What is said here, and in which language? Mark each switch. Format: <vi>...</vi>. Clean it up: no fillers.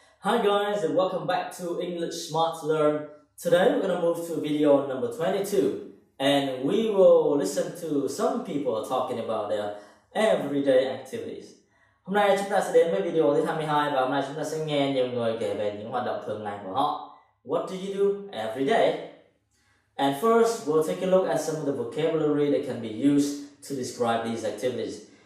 <en>Hi guys and welcome back to English Smart Learn. Today we're going to move to video number 22 and we will listen to some people talking about their everyday activities.</en> <vi>Hôm nay chúng ta sẽ đến với video thứ 22 và hôm nay chúng ta sẽ nghe nhiều người kể về những hoạt động thường ngày của họ.</vi> <en>What do you do every day? And first we'll take a look at some of the vocabulary that can be used to describe these activities.</en>